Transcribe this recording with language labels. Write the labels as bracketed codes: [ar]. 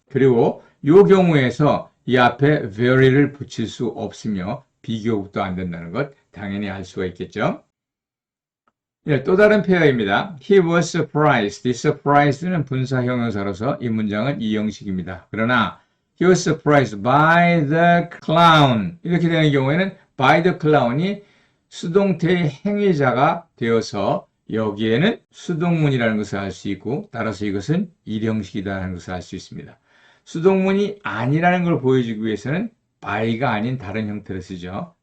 [ko] 그리고 이 경우에서 이 앞에 very를 붙일 수 없으며 비교급도 안 된다는 것 당연히 알 수가 있겠죠. 예, 또 다른 페어입니다. [en] He was surprised. [ko] 이 surprised는 분사 형용사로서 이 문장은 이 형식입니다. 그러나 [en] He was surprised by the clown. [ko] 이렇게 되는 경우에는 by the clown이 수동태의 행위자가 되어서 여기에는 수동문이라는 것을 알 수 있고 따라서 이것은 일형식이라는 것을 알 수 있습니다. 수동문이 아니라는 걸 보여주기 위해서는 by가 아닌 다른 형태를 쓰죠.